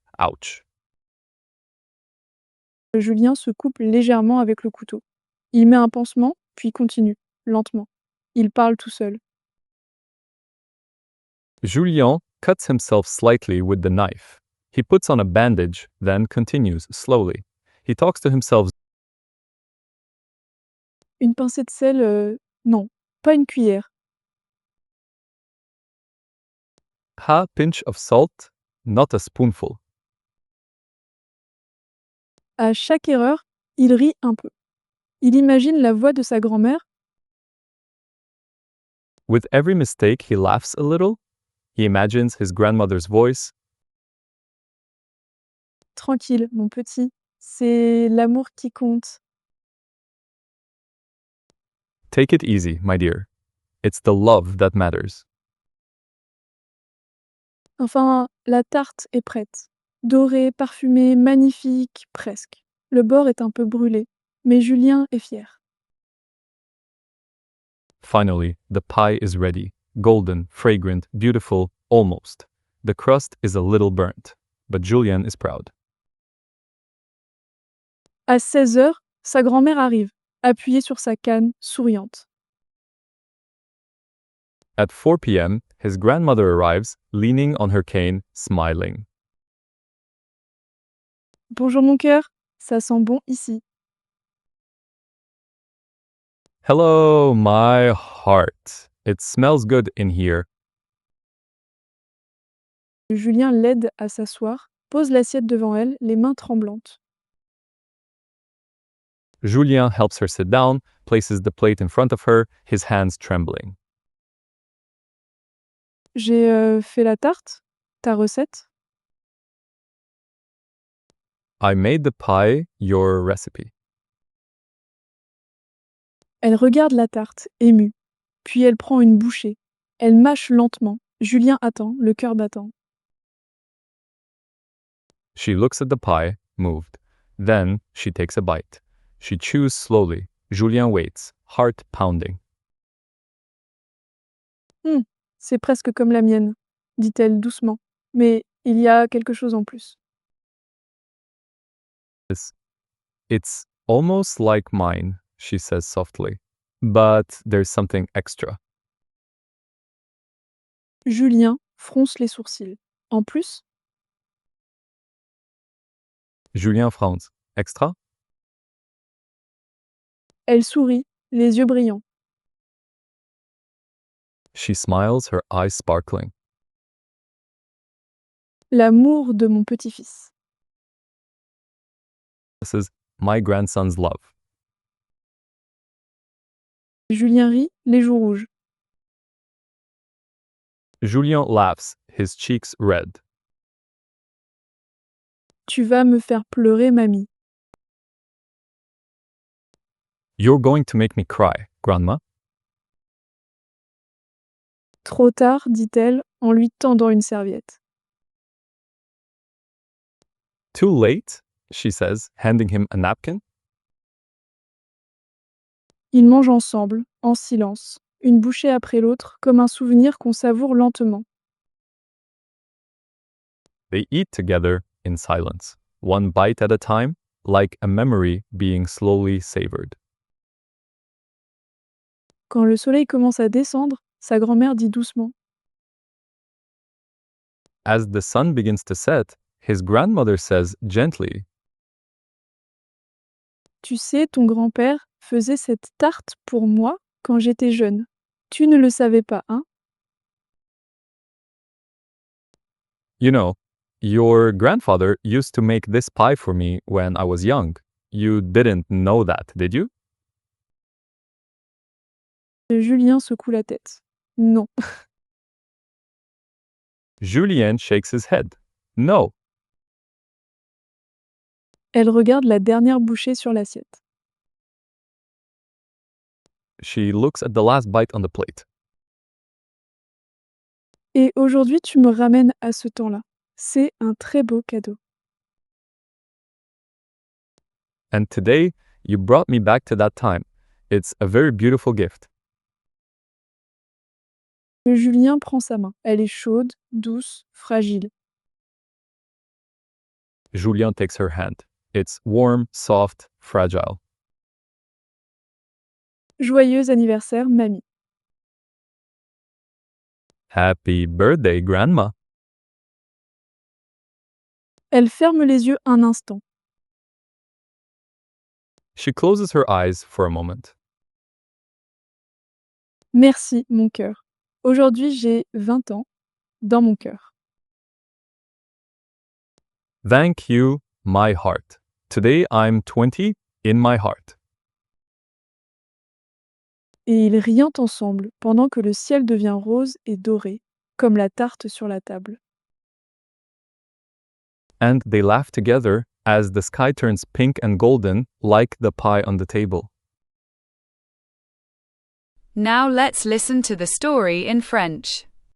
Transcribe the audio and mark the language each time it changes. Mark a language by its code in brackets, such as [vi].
[en] Ouch. [fr] Julien se coupe légèrement avec le couteau. Il met un pansement, puis continue, lentement. Il parle tout seul. [en] Julien cuts himself slightly with the knife. He puts on a bandage, then continues slowly. He talks to himself. [fr] Une pincée de sel, non, pas une cuillère. [en] A pinch of salt, not a spoonful. [fr] À chaque erreur, il rit un peu. Il imagine la voix de sa grand-mère. [en] With every mistake, he laughs a little. He imagines his grandmother's voice. [fr] Tranquille, mon petit, c'est l'amour qui compte. [en] Take it easy, my dear. It's the love that matters. [fr] Enfin, la tarte est prête. Dorée, parfumée, magnifique, presque. Le bord est un peu brûlé, mais Julien est fier. [en] Finally, the pie is ready. Golden, fragrant, beautiful, almost. The crust is a little burnt, but Julien is proud. [fr] À 16 heures, sa grand-mère arrive, appuyée sur sa canne, souriante. [en] At 4 p.m., his grandmother arrives, leaning on her cane, smiling. [fr] Bonjour mon cœur, ça sent bon ici. [en] Hello, my heart. It smells good in here. [fr] Julien l'aide à s'asseoir, pose l'assiette devant elle, les mains tremblantes. [en] Julien helps her sit down, places the plate in front of her, his hands trembling. [fr] J'ai fait la tarte, ta recette. [en] I made the pie, your recipe. [fr] Elle regarde la tarte, émue. Puis elle prend une bouchée. Elle mâche lentement. Julien attend, le cœur battant. [en] She looks at the pie, moved. Then she takes a bite. She chews slowly. Julien waits, heart pounding. [fr] C'est presque comme la mienne, dit-elle doucement. Mais il y a quelque chose en plus. [en] It's almost like mine, she says softly. But there's something extra. [fr] Julien fronce les sourcils. En plus, [en] Julien frowns. Extra? [fr] elle sourit, les yeux brillants. [en] She smiles, her eyes sparkling. [fr] L'amour de mon petit-fils. [en] This is my grandson's love. [fr] Julien rit, les joues rouges. [en] Julien laughs, his cheeks red. [fr] Tu vas me faire pleurer, mamie. [en] You're going to make me cry, Grandma. [fr] Trop tard, dit-elle en lui tendant une serviette. [en] Too late, she says, handing him a napkin. [fr] Ils mangent ensemble, en silence, une bouchée après l'autre, comme un souvenir qu'on savoure lentement. [en] They eat together in silence, one bite at a time, like a memory being slowly savored. [fr] Quand le soleil commence à descendre, sa grand-mère dit doucement. [en] As the sun begins to set, his grandmother says gently, [fr] Tu sais, ton grand-père faisait cette tarte pour moi quand j'étais jeune. Tu ne le savais pas, hein? [en] You know, your grandfather used to make this pie for me when I was young. You didn't know that, did you? [fr] Julien secoue la tête. Non. [en] Julien shakes his head. No. [fr] Elle regarde la dernière bouchée sur l'assiette. [en] She looks at the last bite on the plate. [fr] Et aujourd'hui, tu me ramènes à ce temps-là. C'est un très beau cadeau. [en] And today, you brought me back to that time. It's a very beautiful gift. [fr] Julien prend sa main. Elle est chaude, douce, fragile. [en] Julien takes her hand. It's warm, soft, fragile. [fr] Joyeux anniversaire, mamie. [en] Happy birthday, Grandma. [fr] Elle ferme les yeux un instant. [en] She closes her eyes for a moment. [fr] Merci, mon cœur. Aujourd'hui, j'ai 20 ans dans mon cœur. [en] Thank you, my heart. Today I'm 20 in my heart. [fr] Et ils rient ensemble pendant que le ciel devient rose et doré, comme la tarte sur la table. [en] and they laugh together as the sky turns pink and golden like the pie on the table. Now let's listen to the story in French.